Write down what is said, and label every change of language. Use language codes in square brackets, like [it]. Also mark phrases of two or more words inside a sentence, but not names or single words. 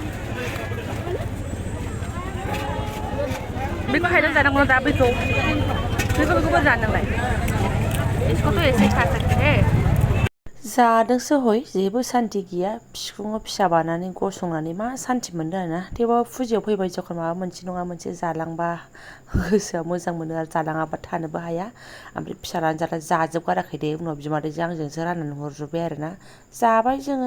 [brx] बेखौ हायना जानांगौ दा बेखौबो जानांलाय इसखौथ' एसे [hi] खा सकते है [brx] जादोंसो हय जेबो सान्ति गैया बिखुङाव फिसा बानानै गसंनानै मा सान्ति मोनदों आरोना थेवबाबो फुजायाव फैबाय जेखन माबा मोनसे नङा मोनसे जालांबा गोसोआ मोजां मोनो आरो जालाङाबा थानोबो हाया ओमफ्राय फिसालानि जाजोबगाराखै दे उनाव बिमादैजों आंजोंसो राननानै हरजोब्बाय आरोना जाबाय जोङो